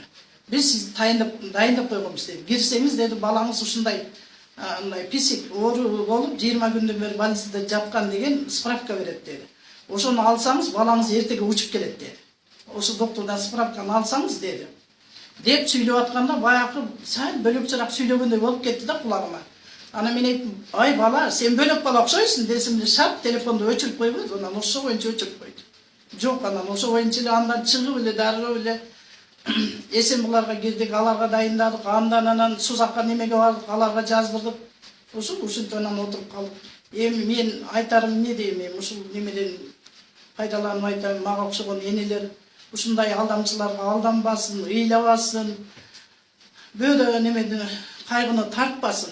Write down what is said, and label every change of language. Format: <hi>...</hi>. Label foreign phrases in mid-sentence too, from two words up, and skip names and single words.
<ky>Биз сизди дайындап койгонбуз деди. Кирсеңиз деди, балаңыз ушундай писик оору болуп 20 күндөн бери больницада жаткан деген справка берет деди. Ошону алсаңыз, балаңыз эртеге учуп келет деди. Ошо доктордон справканы алсаңыз деди. Деп сүйлөп атканда баягы сәл бөлөкчөрөөк сүйлөгөндөй болуп кетти да кулагыма. Ана мен айттым, ай бала, сен бөлек бала окшойсуң десем шарт телефонду өчүрүп койбойт, анан ошо боюнча өчүрүп койду. Жок, анан ошо боюнча эле андан чыгып эле дароо эле эсен буларга кирдик, аларга дайындадык, анан Сузакка немеге бардык, аларга жаздырдык. Ушинтип анан отуруп калдык. Эми мен айтарым эмне дейм, эми ушул немеден пайдаланып айтайын, мага окшогон энелер ушундай алдамчыларга алданбасын, ыйлабасын, бөөдө немени кайгыны тартпасын.</ky>